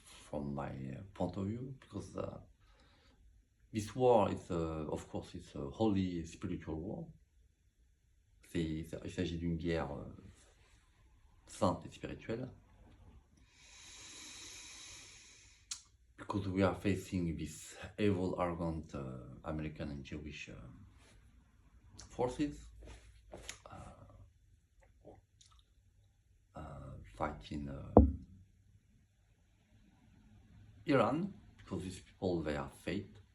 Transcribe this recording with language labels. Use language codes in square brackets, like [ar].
[en] From my point of view, because this war is, of course, it's a holy spiritual war. [fr] Il s'agit d'une guerre sainte et spirituelle. [en] Because we are facing this evil, arrogant American and Jewish forces fighting Iran, because these people, they are faith.